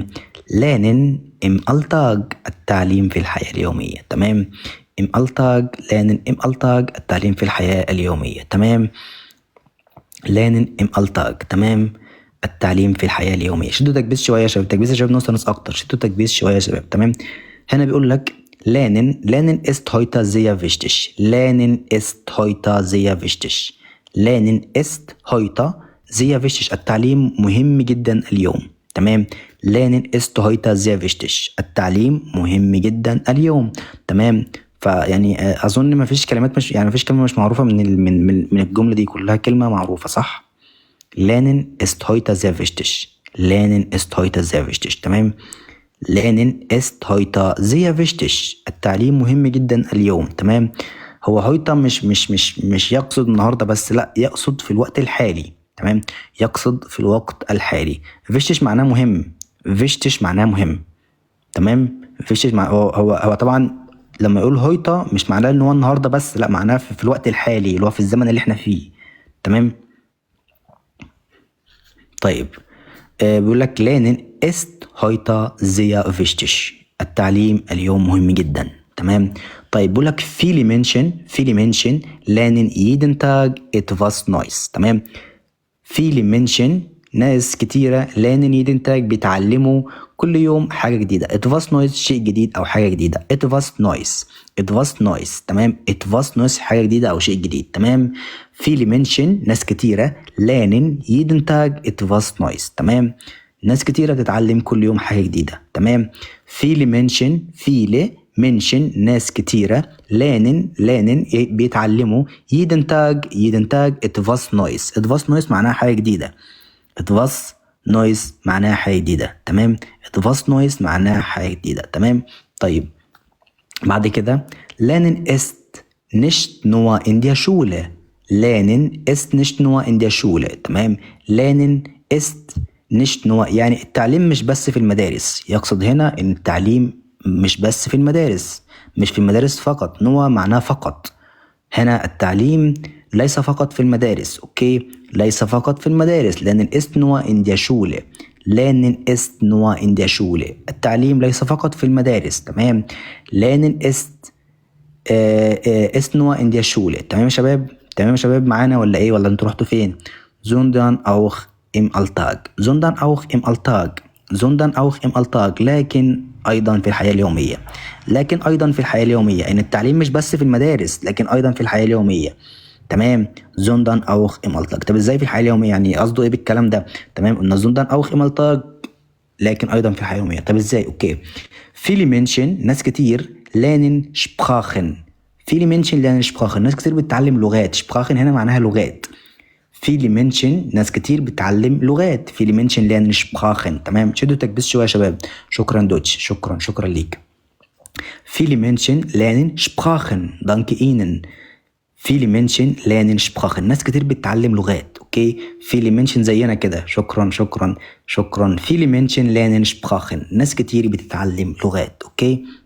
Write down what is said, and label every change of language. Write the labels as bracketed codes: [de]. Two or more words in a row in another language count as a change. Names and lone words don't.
[de] Lernen im Alltag [ar] التعليم في الحياة اليومية. تمام. لانن ام التاج التعليم في الحياة اليومية. [de] تمام. Lernen im Alltag. تمام. [ar] التعليم في الحياة اليومية. شدوا تكبيس شوية يا شباب، تكبيس يا شباب، نص اكتر. شدوا تكبيس شوية يا شباب. تمام. هنا بيقول لك [de] Lernen ist heute sehr wichtig. Lernen ist heute sehr wichtig. Lernen ist heute sehr wichtig. [ar] التعليم مهم جدا اليوم. تمام. [de] Lernen ist heute sehr wichtig. [ar] التعليم مهم جدا اليوم. تمام. فيعني اظن ما فيش كلمات مش يعني ما فيش كلمه مش معروفه من الجمله دي، كلها كلمه معروفه صح. [de] Lernen ist heute sehr wichtig. Lernen ist heute sehr wichtig. [ar] تمام. [de] Lernen ist heute sehr wichtig. [ar] التعليم مهم جدا اليوم. تمام. هو heute مش يقصد النهارده بس، لا، يقصد في الوقت الحالي. تمام. يقصد في الوقت الحالي. wichtig معناه مهم. wichtig معناه مهم. تمام. wichtig هو طبعا لما يقول هويتا مش معناه ان هو النهارده بس، لا، معناه في الوقت الحالي اللي هو في الزمن اللي احنا فيه. تمام. طيب بيقول لك [de] Lernen ist heute sehr wichtig. [ar] التعليم اليوم مهم جدا. تمام. طيب بيقول لك [de] viele Menschen lernen jeden Tag etwas Neues. [ar] تمام. [de] viele Menschen [ar] ناس كتيرة [de] lernen jeden Tag [ar] بيتعلموا كل يوم حاجة جديدة. [de] etwas Neues [ar] شيء جديد أو حاجة جديدة. [de] etwas Neues. تمام. etwas Neues [ar] حاجة جديدة أو شيء جديد. تمام. [de] viele Menschen [ar] ناس كتيرة [de] lernen jeden Tag etwas Neues. [ar] تمام. ناس كتيرة بتتعلم كل يوم حاجة جديدة. تمام. [de] viele Menschen [ar] ناس كتيرة [de] lernen بيتعلموا jeden Tag etwas Neues [ar] معناها حاجة جديدة. [de] etwas Neues [ar] معناها حاجة جديدة. تمام. [de] etwas Neues [ar] معناها حاجة جديدة. تمام. طيب بعد كده [de] Lernen ist nicht nur in der Schule. Lernen ist nicht nur in der Schule. [ar] تمام. [de] Lernen ist nicht nur [ar] يعني التعليم مش بس في المدارس. يقصد هنا ان التعليم مش بس في المدارس، مش في المدارس فقط. نوع معناه فقط. هنا التعليم ليس فقط في المدارس. اوكي، ليس فقط في المدارس. [de] Lernen ist nur in der Schule. Lernen ist nur in der Schule. [ar] التعليم ليس فقط في المدارس. تمام. [de] Lernen ist nur in der Schule. [ar] تمام يا شباب. تمام يا شباب معانا ولا ايه، ولا انتوا رحتوا فين؟ [de] sondern auch im Alltag. sondern auch im Alltag. sondern auch im Alltag. [ar] لكن ايضا في الحياة اليومية. لكن ايضا في الحياة اليومية، ان التعليم مش بس في المدارس لكن ايضا في الحياة اليومية. تمام. [de] sondern auch im Alltag. [ar] طب ازاي في الحياة اليومية؟ يعني قصده ايه بالكلام ده؟ تمام. قلنا [de] sondern auch im Alltag [ar] لكن ايضا في الحياة اليومية. طب ازاي؟ اوكي. [de] viele Menschen [ar] ناس كتير [de] lernen Sprachen. viele Menschen lernen Sprachen. [ar] ناس كتير بتتعلم لغات. Sprachen هنا معناها لغات. [de] viele Menschen [ar] ناس كتير بتتعلم لغات. [de] viele Menschen lernen Sprachen. [ar] تمام. شدوا تكبيس شوية يا شباب. شكرا دوتش. شكرا ليك. [de] viele Menschen lernen Sprachen. danke Ihnen. viele Menschen lernen Sprachen. [ar] ناس كتير بتتعلم لغات. اوكي. [de] viele Menschen [ar] زينا كده. شكرا. [de] viele Menschen lernen Sprachen. [ar] ناس كتير بتتعلم لغات. اوكي.